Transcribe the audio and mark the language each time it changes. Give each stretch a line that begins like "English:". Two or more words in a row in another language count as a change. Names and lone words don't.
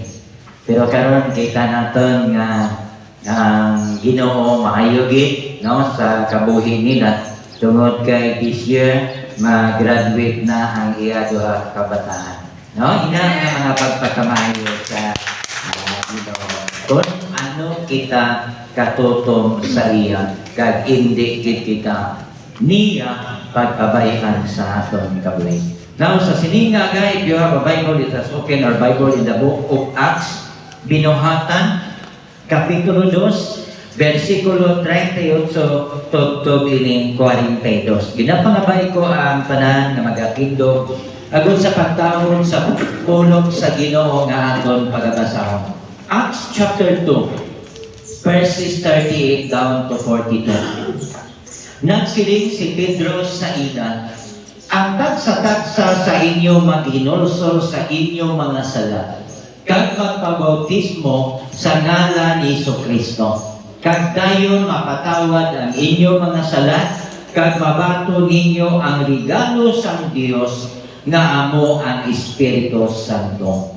Hiligaynon: Pero karon kita naton nga ang Ginoo maayogit no sa kabuhi nila tungod kay
English: this year
Hiligaynon: mag-graduate na ang iya duha ka kabataan. No, ina nga mga pagpakamayo sa Ginoo. Kung ano kita katutom sa iya kag hindi kita niya pagpabayan sa aton kabuhi.
English: Now
Hiligaynon: sa sininga
English: guys, if you have a Bible, let us open our Bible in the book of Acts,
Hiligaynon: Binuhatan, Kapitulo 2, versikulo 38 tugtog ining 42. Ginapangabay ko ang tanan nga magakindog agud sa pagtahon sa pulong sa Ginoo nga aton pagabasahon.
English: Acts chapter 2, verses 38 down to 42.
Hiligaynon: Nagsiling si Pedro sa ila, ang tagsa-tagsa sa inyo maghinulsol sa inyong mga sala, kag magpabautismo sa ngalan ni Jesucristo. Kag dayon mapatawad ang inyong mga sala, kag mabato ninyo ang regalo sang Dios nga amo ang Espiritu Santo.